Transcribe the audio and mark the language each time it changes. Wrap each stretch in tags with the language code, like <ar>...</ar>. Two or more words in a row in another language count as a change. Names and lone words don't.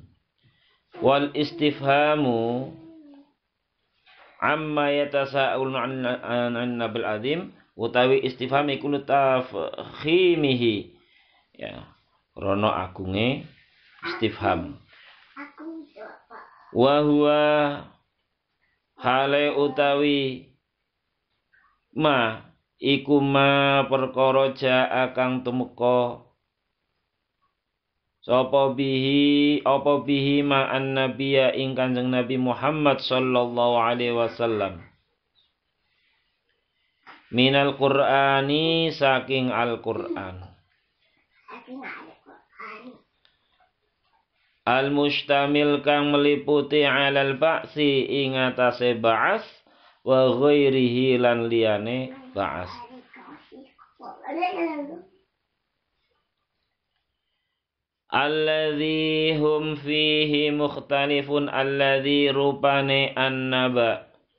<ar>والاستفهام عما يتساءلون النبأ العظيم,</ar> <jv>utawi istifham iku tafkhimihi ya, rono agunge istifham.</jv> <ar>وهو</ar> <jv>hale utawi ma iku ma perkara jaa kang tumeka sapa bihi apa bihi ma an-nabiyya ing Kanjeng Nabi Muhammad</jv> <ar>صلى الله عليه وسلم. من القرآن,</ar> <jv>saking Al-Qur'an. Al-mustamil kang meliputi</jv> <ar>على البأس</ar> <jv>ing atase ba'as</jv> <ar>وغيره</ar> <jv>lan liyane ba'as.</jv> <ar>الذي هم فيه مختلفون, alladzi rupane an-naba.</ar>